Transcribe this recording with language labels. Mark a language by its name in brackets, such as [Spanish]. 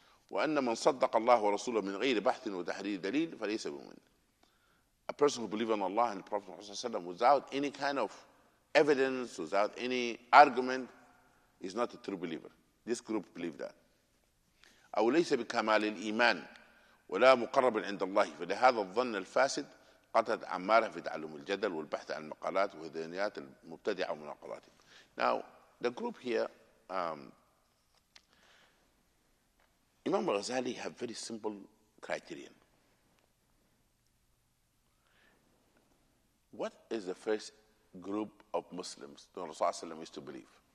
[Arabic] وأن من صدق الله ورسوله من غير بحث وتحرير دليل فليس بمؤمن. [English] A person who believes in Allah and the Prophet ﷺ without any kind of evidence, without any argument, is not a true believer. This group believe that. [Arabic] أو ليس بكمال الإيمان ولا مقرب عند الله فلهذا الظن الفاسد قتلت أعمارها في تعلم الجدل والبحث عن المقالات وهدانيات المبتدعة ومناقضاتهم. [English] Now, the group here, Imam al-Ghazali have very simple criterion. What is the first group of Muslims that Rasulullah used to believe?